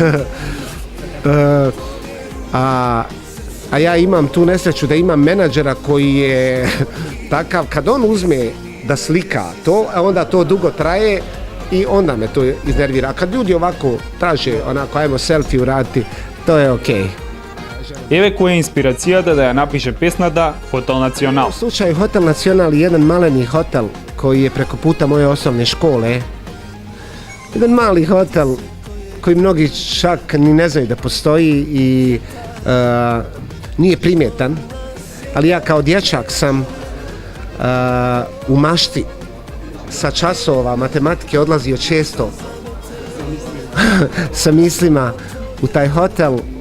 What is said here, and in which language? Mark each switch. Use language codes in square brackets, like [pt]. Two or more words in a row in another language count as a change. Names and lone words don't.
[bs] a ja imam tu nesreću da imam menadžera koji je takav, kad on uzme da slika to, a onda to dugo traje i onda me to iznervira. A kad ljudi ovako traže, onako, ajmo selfie uraditi, to je okej. [mk] Еве која е инспирацијата да ја напише песната Хотел Национал. [bs] U slučaju Hotel Nacional je jedan maleni hotel koji je preko puta moje osnovne škole. Jedan mali hotel koji mnogi čak ni ne znaju da postoji i nije primjetan, ali ja kao dječak sam u mašti sa časova matematike odlazio često sa mislima u taj hotel